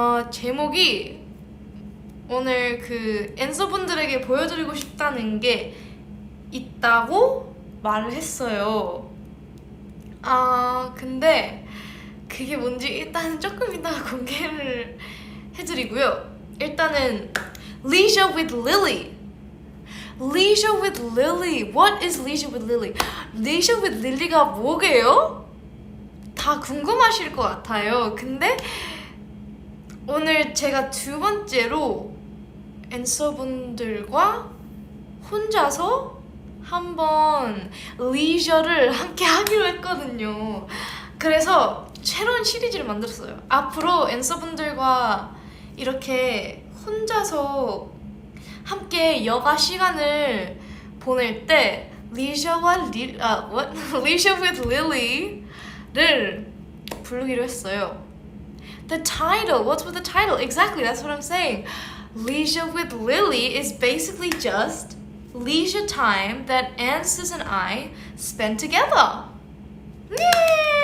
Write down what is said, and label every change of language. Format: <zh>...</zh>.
<ko>제목이 오늘 그 앤서분들에게 보여드리고 싶다는 게 있다고 말을 했어요. 근데 그게 뭔지 일단 조금 이따가 공개를 해드리고요. 일단은 Leisure with Lily. Leisure with Lily.</ko> <en>What is Leisure with Lily? Leisure with Lily가</en> <ko>뭐게요? 다 궁금하실 것 같아요. 근데 오늘 제가 두 번째로 앤서분들과 혼자서 한번 리저를 함께 하기로 했거든요. 그래서 새로운 시리즈를 만들었어요. 앞으로 앤서분들과 이렇게 혼자서 함께 여가 시간을 보낼 때 Leisure with Lily를 부르기로 했어요.</ko> <en>The title, what's with the title? Exactly, that's what I'm saying. Leisure with Lily is basically just leisure time that Ansis and I spend together. Yay!</en>